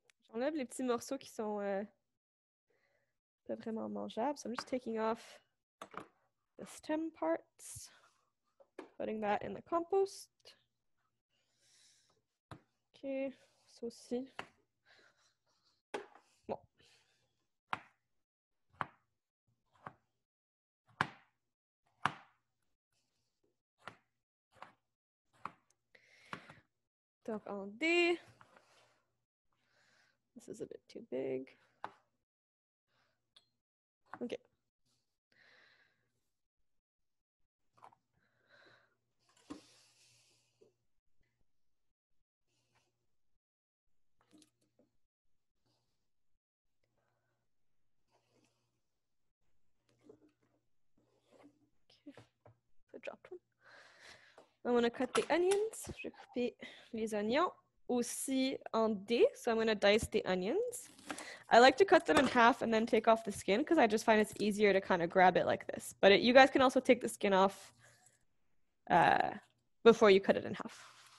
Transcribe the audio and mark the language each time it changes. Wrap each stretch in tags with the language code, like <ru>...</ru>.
<fr>J'enlève les petits morceaux qui sont pas vraiment mangeables.</fr> <en>So I'm just taking off the stem parts, putting that in the compost.</en> <fr>Ok, ça aussi. Bon. Donc en D.</fr> <en>This is a bit too big. Okay. I dropped one. I'm going to cut the onions.</en> <fr>Je vais couper les oignons aussi en dés.</fr> <en>So I'm going to dice the onions. I like to cut them in half and then take off the skin because I just find it's easier to kind of grab it like this. But you guys can also take the skin off before you cut it in half.</en>